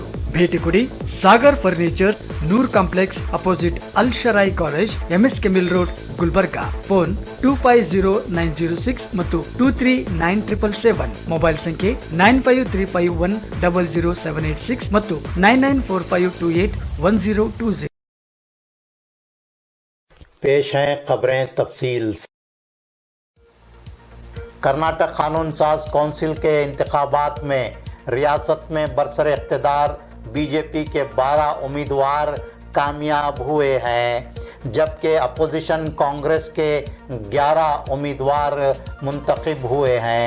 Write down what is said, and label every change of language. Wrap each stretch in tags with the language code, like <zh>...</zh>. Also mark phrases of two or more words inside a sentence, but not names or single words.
<kn>ಭೇಟಿ ಕೊಡಿ ಸಾಗರ್ ಫರ್ನಿಚರ್, ನೂರ್ ಕಾಂಪ್ಲೆಕ್ಸ್ ಅಪೋಸಿಟ್ ಅಲ್ ಶರಾಯಿ ಕಾಲೇಜ್, MSK ಮಿಲ್ ರೋಡ್, ಗುಲ್ಬರ್ಗಾ. ಫೋನ್ 250906 ಮತ್ತು 239777. ಮೊಬೈಲ್ ಸಂಖ್ಯೆ 9535100786 ಮತ್ತು 9945281020.</kn> <ur>پیش ہیں خبریں تفصیل. کرناٹک قانون ساز کونسل کے انتخابات میں ریاست میں برسر اقتدار بی جے پی کے 12 امیدوار کامیاب ہوئے ہیں، جبکہ اپوزیشن کانگریس کے 11 امیدوار منتخب ہوئے ہیں.</ur>